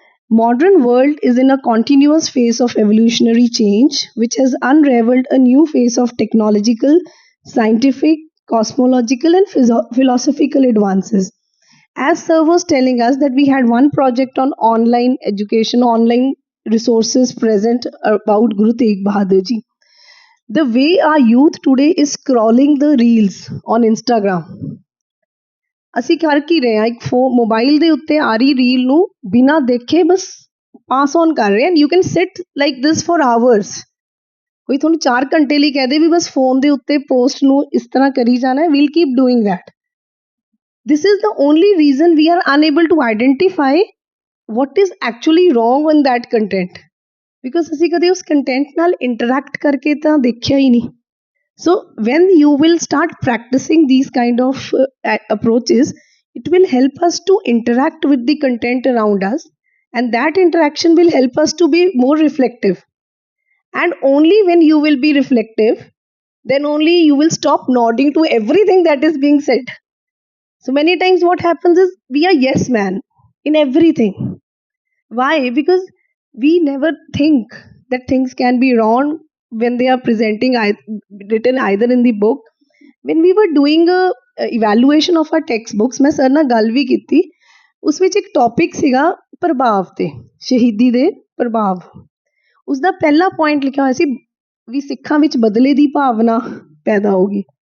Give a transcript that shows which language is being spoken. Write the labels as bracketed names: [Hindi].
[English] Modern world is in a continuous phase of evolutionary change, which has unraveled a new phase of technological, scientific, cosmological, and philosophical advances. As sir was telling us that we had one project on online education, online resources present about Guru Tegh Bahadur Ji. The way our youth today is scrolling the reels on Instagram. [Punjabi] ਅਸੀਂ ਕਰ ਕੀ ਰਹੇ ਹਾਂ, ਇੱਕ mobile ਦੇ ਉੱਤੇ ਆ ਰਹੀ reel ਨੂੰ ਬਿਨਾਂ ਦੇਖੇ ਬਸ ਪਾਸ ਔਨ ਕਰ ਰਹੇ, [English] And you can sit like this for hours. [Punjabi] ਕੋਈ ਤੁਹਾਨੂੰ 4 ਘੰਟੇ ਲਈ ਕਹਿ ਦੇ ਵੀ ਬਸ ਫੋਨ ਦੇ ਉੱਤੇ ਪੋਸਟ ਨੂੰ ਇਸ ਤਰ੍ਹਾਂ ਕਰੀ ਜਾਣਾ ਹੈ, [English] We'll keep doing that. This is the only reason we are unable to identify what is actually wrong in that content, because [Punjabi] ਅਸੀਂ ਕਦੇ ਉਸ ਕੰਟੈਂਟ ਨਾਲ ਇੰਟਰੈਕਟ ਕਰਕੇ ਤਾਂ ਦੇਖਿਆ ਹੀ ਨਹੀਂ। [English] So when you will start practicing these kind of approaches, it will help us to interact with the content around us, and that interaction will help us to be more reflective. And only when you will be reflective, then only you will stop nodding to everything that is being said. So many times what happens is we are yes man in everything. Why? Because we never think that things can be wrong when they are written either in the book. When we were doing a evaluation of our textbooks, [Punjabi] ਮੈਂ sir ਨਾਲ ਗੱਲ ਵੀ ਕੀਤੀ, ਉਸ ਵਿੱਚ ਇੱਕ topic ਸੀਗਾ ਪ੍ਰਭਾਵ ਤੇ, ਸ਼ਹੀਦੀ ਦੇ ਪ੍ਰਭਾਵ। ਉਸ ਦਾ ਪਹਿਲਾ ਪੁਆਇੰਟ ਲਿਖਿਆ ਹੋਇਆ ਸੀ ਵੀ ਸਿੱਖਾਂ ਵਿੱਚ ਬਦਲੇ ਦੀ ਭਾਵਨਾ ਪੈਦਾ ਹੋਗੀ।